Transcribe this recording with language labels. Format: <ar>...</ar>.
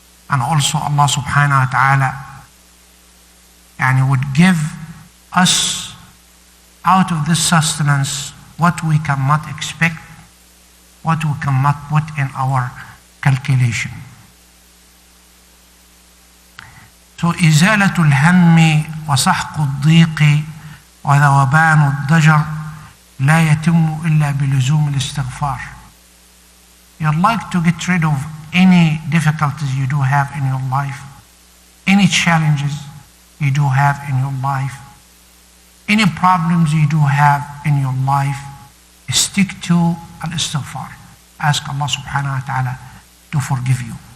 <en>And also Allah subhanahu wa ta'ala would give us out of this sustenance what we cannot expect, what we cannot put in our calculation. So</en> <ar>إزالة الهم وسحق الضيق وذوبان الضجر لا يتم إلا بلزوم الاستغفار.</ar> <en>You'd like to get rid of any difficulties you do have in your life, any challenges you do have in your life, any problems you do have in your life, stick to al-istighfar. Ask Allah subhanahu wa ta'ala to forgive you.</en>